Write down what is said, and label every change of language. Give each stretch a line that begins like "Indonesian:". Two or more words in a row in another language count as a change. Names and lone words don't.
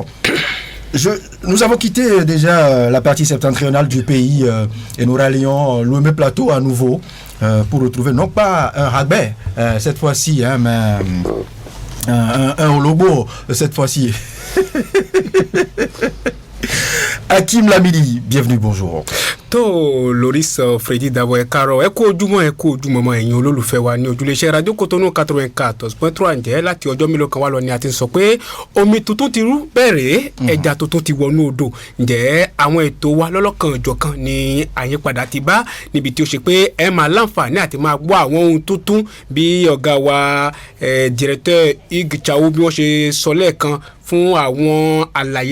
French: Nous avons quitté déjà la partie septentrionale du pays et nous rallions le même plateau à nouveau pour retrouver non pas un ragbet cette fois-ci, hein, mais un olobo cette fois-ci. Hakim Lamidi, bienvenue, bonjour.
Yoruba: tó Loris Freddy Dabo ẹ káàárọ̀ ẹ kú ojúmọ́ mọ́ ẹ̀yin olólùfẹ́ wa ní ojúléeṣẹ́ Radio Cotonou 94.3 ǹjẹ́ láti ọjọ́ mélòó kan wá lọ ni a ti ń sọ pé omi tuntun ti rú bẹ̀rẹ̀ ẹja tuntun ti wọnú odò ǹjẹ́ àwọn ètò wa lọ́lọ́kan ọ̀jọ̀kan ni àyípadà ti bá níbi tí ó ṣe pé ẹ máa láǹfààní àti máa gbọ́ àwọn ohun tuntun bí ọ̀gá wa directeur Ig Chao bí wọ́n ṣe sọ lẹ́ẹ̀kan fún àwọn àlàyé